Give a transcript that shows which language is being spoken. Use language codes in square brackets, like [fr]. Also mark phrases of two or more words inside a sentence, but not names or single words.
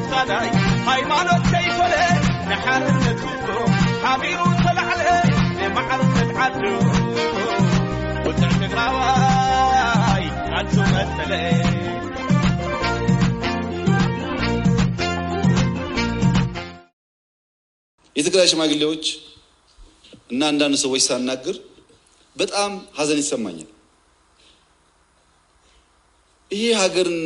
[ti] تقراي ሃይማኖት ዘይፈለ ንሓርነት ኩሉ ሓቢሩ ተላዕለ ንማዕርነት ዓዱ ወጥዕ ትግራዋይ አንቱ መተለ [am] የትግራይ ሽማግሌዎች እና አንዳንድ ሰዎች ሳናግር በጣም ሐዘን ይሰማኛል። ይሄ ሀገርና